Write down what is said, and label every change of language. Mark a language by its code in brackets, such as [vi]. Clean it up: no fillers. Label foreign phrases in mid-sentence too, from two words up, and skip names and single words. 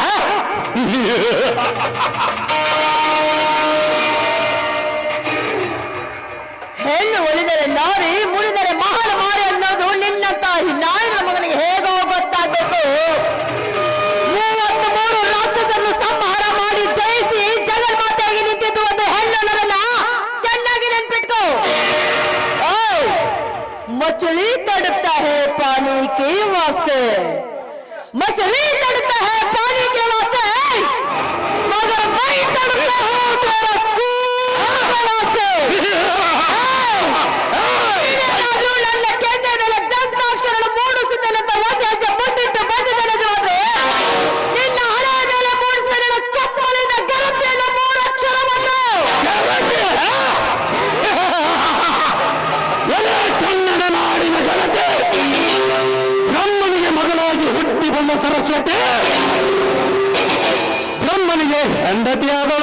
[kn] ಹೆಣ್ಣು ಒಲಿದರೆ ನಾರಿ, ಮುಳಿದರೆ ಮಹಾನ ಮಾರಿ ಅನ್ನೋದು ನಿನ್ನಂತ ನಾಯಿನ ಮಗನಿಗೆ ಹೇಗೋ ಗೊತ್ತಾಗಬೇಕು. 33 ರಾಕ್ಷಸರನ್ನು ಸಂಹಾರ ಮಾಡಿ ಜಯಿಸಿ ಜಗನ್ಮಾತೆಯಾಗಿ ನಿಂತಿದ್ದು ಒಂದು ಹೆಣ್ಣು ಅನ್ನೋದನ್ನ ಚೆನ್ನಾಗಿ ನೆನ್ಪಿಟ್ಕೋ. [hi] मछली तड़पता है पानी के वास्ते, मछली तड़पता है पानी के वास्ते, मगर मैं तड़पता हूँ तेरा खून के वास्ते. [kn] ನನ್ನ ಕೆನ್ನೆ ಮೇಲೆ ದಂತಾಕ್ಷರಗಳು ಮೂಡಿಸಿದೆನಂತ ಒಂದು ಹೆಜ್ಜೆ ಮುಂದಿಟ್ಟು ಬಂದಿದೆ ನಿಜವಾದ್ರೆ ನಿನ್ನ ಹಣೆ ಮೇಲೆ ಮೂಡಿಸುವ ನಿನ್ನ ಚಪ್ಪಲಿನ ಗರತಿಯನ್ನು 3 ಅಕ್ಷರವನ್ನು ಕನ್ನಡ ನಾಡಿನ ಜನತೆ, ಬ್ರಹ್ಮನಿಗೆ ಮಗಳಾಗಿ ಹುಟ್ಟಿ ಬಂದ ಸರಸ್ವತಿ ಬ್ರಹ್ಮನಿಗೆ ಹೆಂಡತಿಯಾದಳು.